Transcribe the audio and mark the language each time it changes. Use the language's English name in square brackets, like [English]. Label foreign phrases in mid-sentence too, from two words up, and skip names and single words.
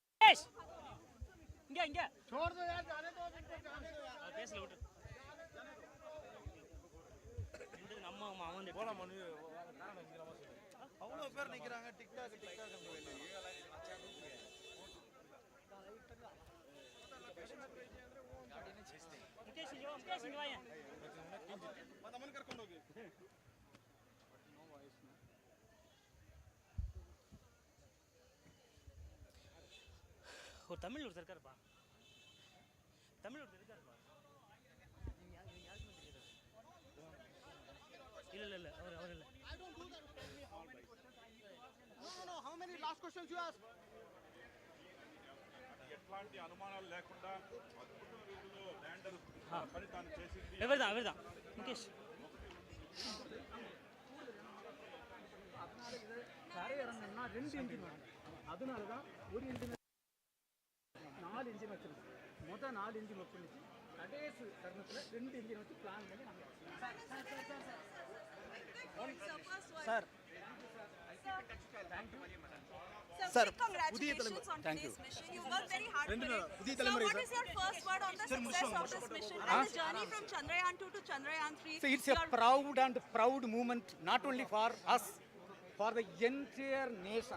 [Tamil] முகேஷ் இங்க [Hindi] छोड़ दो यार जाने दो [Tamil] பேசல விட்டு இந்த நம்ம அவன் போல மணி அவ்வளவு பேர் நிக்கறாங்க டிக்டாக் முகேஷ் இங்கே வாயா [Kannada] ಮದಮನ್ ಕರ್ಕೊಂಡು ಹೋಗಿ [Tamil] ஒரு தமிழ் ஒருத்தர் இருக்காருப்பா தமிழ் ஒருத்தர் இருக்காருப்பா இல்ல அவர் இல்ல [English] No, how many last questions you ask? [Telugu] ఎట్లాంటి అనుమానాలు లేకుండా అద్భుత రీతిలో ల్యాండర్ పని తాను చేసింది. ఎవరిదా ముఖేష్ [Tamil] தரை இறங்கணும்னா 2 இன்ஜின் வேணும். அதனால தான் ஒரு இன்ஜின் 4 இன்ஜின் வச்சிருக்கு. மொதல் 4 இன்ஜின் ஒர்க் பண்ணிச்சு. கடைசி தருணத்தில் 2 இன்ஜின் வச்சு பிளான் பண்ணி நாங்கள் சார் [English] Sir, congratulations on today's mission. You worked very hard for it. So what is your first word on the success of this mission and the journey from Chandrayaan-2 to Chandrayaan-3? So it's a proud moment, not only for us, for the entire nation.